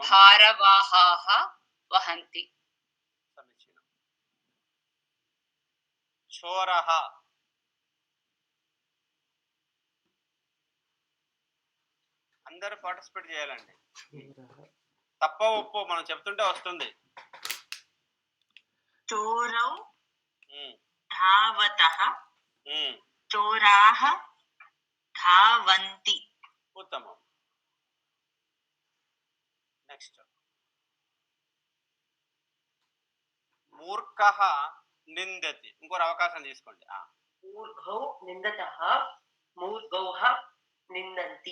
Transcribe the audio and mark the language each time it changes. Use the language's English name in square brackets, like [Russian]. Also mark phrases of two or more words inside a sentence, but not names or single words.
[Sanskrit] భారవాహాః వహంతి. సమీచీనం. చోరః [Telugu] అందరూ పార్టిసిపేట్ చేయాలండి. తప్ప ఒప్పు మనం చెప్తుంటే వస్తుంది. [Sanskrit] चोरौ धावतः चोराः धावन्ति ఉత్తమం. నెక్స్ట్ మూర్ఖః నిందతి. [Telugu] ఇంకోటి అవకాశం తీసుకోండి. [Sanskrit] మూర్ఘౌ నిందతః మూర్ఘౌః నిందంతి